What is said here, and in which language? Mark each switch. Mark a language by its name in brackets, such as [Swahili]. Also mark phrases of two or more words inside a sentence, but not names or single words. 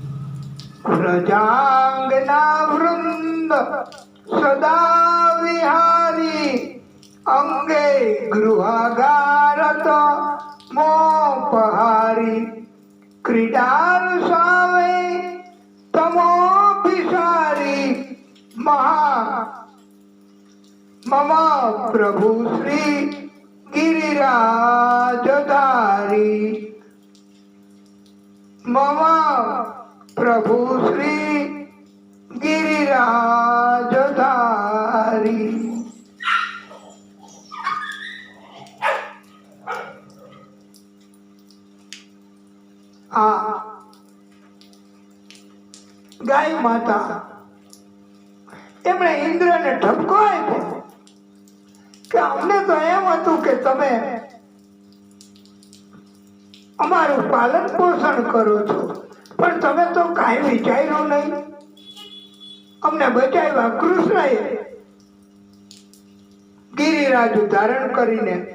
[Sanskrit] વ્રજાંગના વૃંદ સદા વિહારી અંગે ગૃહાગારત મોપહારી. ક્રીડાર સામે તમોભિસારી મમ પ્રભુ શ્રી गिरिराजधारी मम प्रभु श्री गिरिराजधारी। [Gujarati] આ ગાય માતા એમણે ઇન્દ્રને ઠપકો આપ્યો કે અમને તો એમ હતું કે તમે અમારું પાલન પોષણ કરો છો, પણ તમે તો કાંઈ વિચાર્યું નહીં. અમને બચાવ્યા કૃષ્ણએ ગિરિરાજ ધારણ કરીને.